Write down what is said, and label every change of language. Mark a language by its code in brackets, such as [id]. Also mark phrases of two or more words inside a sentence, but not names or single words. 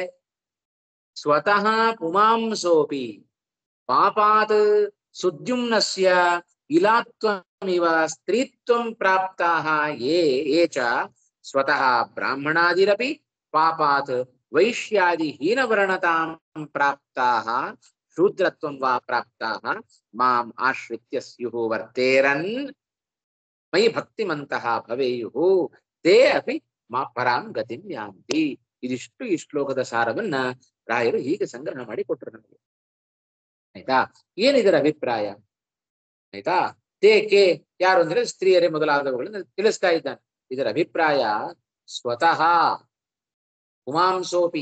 [sa] ಸ್ವತಃ ಪುಮಾಂಸೋಪಿ ಪಾಪಾತ್ ಸುದ್ಯುಮ್ನಸ್ಯ ಇಲಾತ್ವಮಿವ ಸ್ತ್ರೀತ್ವಂ ಪ್ರಾಪ್ತಾಃ ಯೇ ಚ ಸ್ವತಃ ಬ್ರಾಹ್ಮಣಾದಿರಪಿ ಪಾಪಾತ್ ವೈಶ್ಯಾದಿ ಹೀನವರ್ಣತಾಂ ಪ್ರಾಪ್ತಾಃ ಶೂದ್ರತ್ವಂ ವಾ ಪ್ರಾಪ್ತಾಃ ಮಾಂ ಆಶ್ರಿತ್ಯ ಸ್ಯುಃ ವರ್ತೇರನ್ ಮಯಿ ಭಕ್ತಿಮಂತಃ ಭವೇಯುಃ ತೇ ಅಪಿ ಪರಾಂ ಗತಿಂ ಯಾಂತಿ. [kn] ಇದಿಷ್ಟು ಈ ಶ್ಲೋಕದ ಸಾರವನ್ನ ರಾಯರು ಹೀಗೆ ಸಂಗ್ರಹ ಮಾಡಿ ಕೊಟ್ಟರು ನಮಗೆ. ಆಯ್ತಾ? ಏನಿದರ ಅಭಿಪ್ರಾಯ? ಆಯ್ತಾ? ತೇಕೆ ಯಾರು ಅಂದ್ರೆ ಸ್ತ್ರೀಯರೇ ಮೊದಲಾದವುಗಳನ್ನು ತಿಳಿಸ್ತಾ ಇದ್ದಾನೆ. ಇದರ ಅಭಿಪ್ರಾಯ [sa] ಸ್ವತಃ ಉಮಾಂಸೋಪಿ.